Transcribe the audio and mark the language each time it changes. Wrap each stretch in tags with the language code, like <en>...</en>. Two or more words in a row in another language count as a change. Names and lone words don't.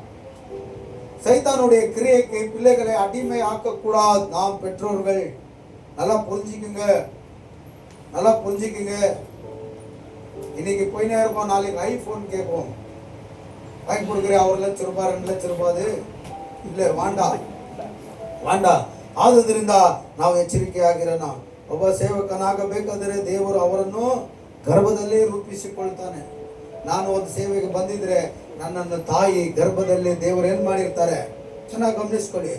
<ta>சைத்தானுடைய கிரியைக்கு பிள்ளைகளை அடிமை ஆக்கக்கூடாது. நாம் பெற்றோர்கள் நல்லா புரிஞ்சுக்குங்க. இன்னைக்கு போயினே இருப்போம், நாளைக்கு ஐபோன் கேட்போம். வாங்கி கொடுக்குறேன், 1 லட்சம் ரூபாய் 2 லட்சம் ரூபாய் இல்லை,</ta> <kn>ವಾಂಡ ಆದುದರಿಂದ ನಾವು ಎಚ್ಚರಿಕೆಯಾಗಿರೋಣ. ಒಬ್ಬ ಸೇವಕನಾಗಬೇಕಾದರೆ ದೇವರು ಅವರನ್ನು ಗರ್ಭದಲ್ಲೇ ರೂಪಿಸಿಕೊಳ್ತಾನೆ. ನಾನು ಒಂದು ಸೇವೆಗೆ ಬಂದಿದ್ರೆ ನನ್ನನ್ನು ತಾಯಿ ಗರ್ಭದಲ್ಲಿ ದೇವರು ಏನು ಮಾಡಿರ್ತಾರೆ, ಚೆನ್ನಾಗಿ ಗಮನಿಸ್ಕೊಳ್ಳಿ.</kn>